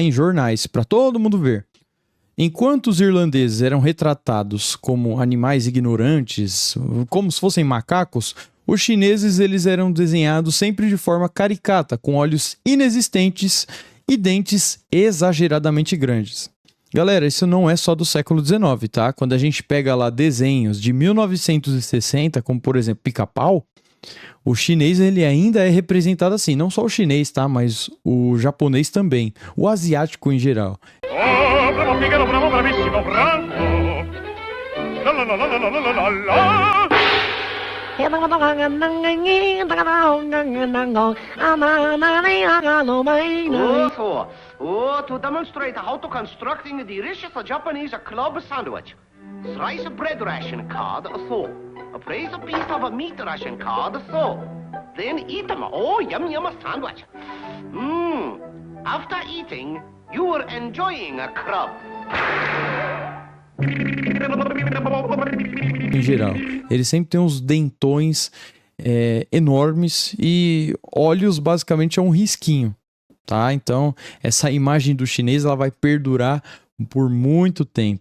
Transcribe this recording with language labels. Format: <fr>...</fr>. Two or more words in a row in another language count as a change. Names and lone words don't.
<pt>Em jornais, para todo mundo ver. Enquanto os irlandeses eram retratados como animais ignorantes, como se fossem macacos, os chineses eles eram desenhados sempre de forma caricata, com olhos inexistentes e dentes exageradamente grandes. Galera, isso não é só do século XIX, tá? Quando a gente pega lá desenhos de 1960, como por exemplo Pica-Pau, o chinês ele ainda é representado assim. Não só o chinês, tá? Mas o japonês também. O asiático em geral.</pt> <it>Oh, bravo Figaro, bravo, bravissimo, bravo! La la la la la la la la!</it> <en>To demonstrate how to constructing the delicious Japanese club sandwich. Slice a bread ration card, so. Place a piece of a meat ration card, so. Then eat them. Oh, yum yum sandwich. After eating, you are enjoying a club.</en> <pt>Em geral, ele sempre tem uns dentões enormes e olhos basicamente é um risquinho, tá? Então, essa imagem do chinês ela vai perdurar por muito tempo.</pt>